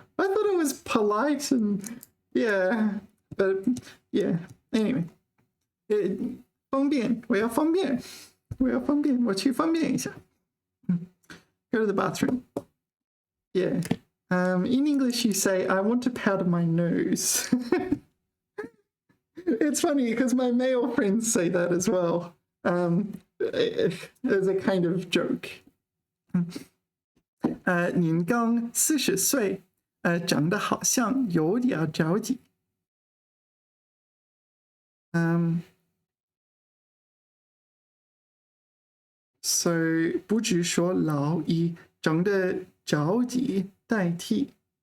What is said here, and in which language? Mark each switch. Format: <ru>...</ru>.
<en>I thought it was polite and yeah, but yeah.</en> <zh>Anyway, 方便，我要方便，我要方便，我去方便一下.</zh> <en>Go to the bathroom. Yeah. In English, you say, I want to powder my nose. It's funny because my male friends say that as well, as a kind of joke.</en> <zh>您刚40岁，长得好像有点着急。 So 不只说老，以长得着急代替。</zh>